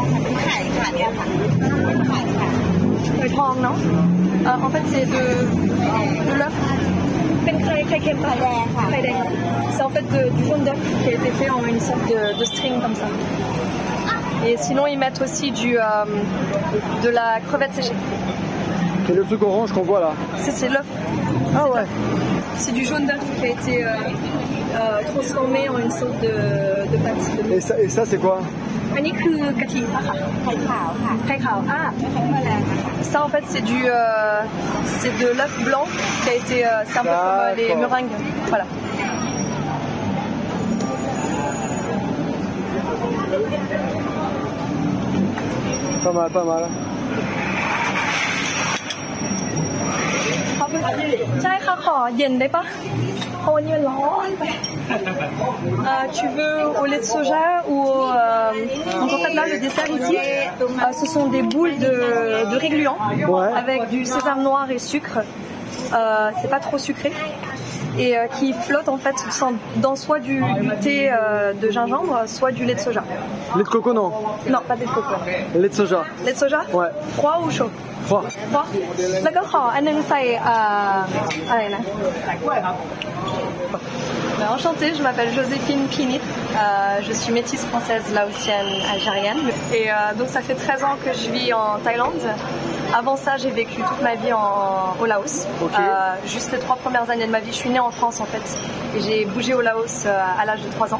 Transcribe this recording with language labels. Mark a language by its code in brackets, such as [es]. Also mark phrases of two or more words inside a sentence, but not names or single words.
[th] ค่ะเป็นไข่ค่ะเนี่ยค่ะไข่ค่ะไข่ทองเนาะ [fr] en fait c'est de l'œuf [th] เป็นไข่เค็มไข่แดงค่ะไข่แดง [fr] c'est en fait du jaune d'œuf qui a été fait en une sorte de string comme ça et sinon ils mettent aussi de la crevette séchée. Et le truc orange qu'on voit là? C'est l'œuf. Ah ouais. C'est du jaune d'œuf qui a été transformé en une sorte de pâte. Et ça c'est quoi? [th] อันนี้คือกะทิค่ะไข่ขาวค่ะไข่ขาว [fr] ça en fait c'est de l'œuf blanc qui a été c'est un peu comme les meringues voilà. Pas mal. [th] ใช่ค่ะขอเย็นได้ปะเพราะวันนี้มันร้อนไป [fr] tu veux au lait de soja ou donc en fait là le dessert ici ce sont des boules de riz gluant avec du sésame noir et sucre c'est pas trop sucré et qui flotte en fait dans soit du thé de gingembre soit du lait de soja. Lait de coco non? Non, pas de lait de coco. Lait de soja? Lait de soja? Ouais. Froid ou chaud? Froid. [th] แล้วก็ขออันนึงใส่อะไรนะ [fr] Enchantée, je m'appelle Joséphine Pinit, je suis métisse française, laotienne, algérienne et donc ça fait 13 ans que je vis en Thaïlande. Avant ça, j'ai vécu toute ma vie au Laos. Juste les 3 premières années de ma vie, je suis née en France en fait et j'ai bougé au Laos à l'âge de 3 ans.